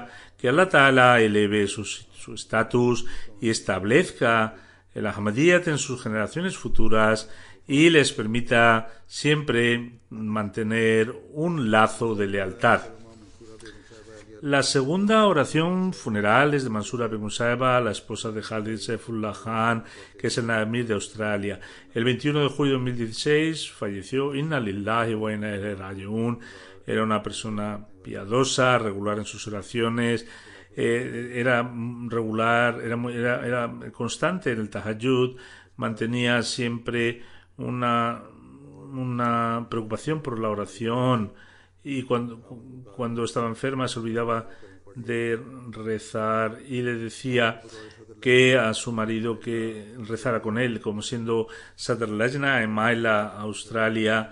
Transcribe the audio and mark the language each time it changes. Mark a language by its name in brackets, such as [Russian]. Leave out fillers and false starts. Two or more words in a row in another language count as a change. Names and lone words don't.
[Spanish] Que [Arabic] الله تعالى [Spanish] eleve su estatus y establezca el Ahmadiyyat en sus generaciones futuras y les permita siempre mantener un lazo de lealtad. La segunda oración funeral es de Mansura Begum Saheba, la esposa de Khalid Saifullah Khan, que es el Amir de Australia. El 21 de julio de 2016 falleció. [Arabic] إنا لله وإنا إليه راجعون. [Spanish] Era una persona piadosa, regular en sus oraciones, era regular, era constante en el tahajjud, mantenía siempre una preocupación por la oración, y cuando estaba enferma se olvidaba de rezar, y le decía que a su marido que rezara con él, como siendo Sadr Lajna en Maila, Australia.